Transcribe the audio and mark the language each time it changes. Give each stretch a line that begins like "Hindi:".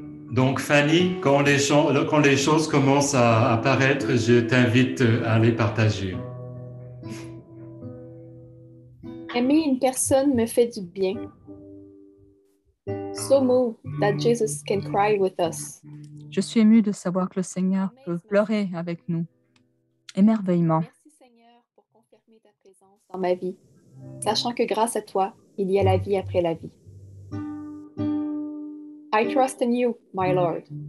French: Donc, Fanny, quand les choses commencent à apparaître, je t'invite à les partager. Aimer une personne me fait du bien.
English: So moved that Jesus can cry with us.
French: Je suis émue de savoir que le Seigneur peut pleurer avec nous. Émerveillement. Merci Seigneur pour confirmer ta présence dans ma vie, sachant que grâce à toi, il y a la vie après la vie.
English: I trust in you, my Lord.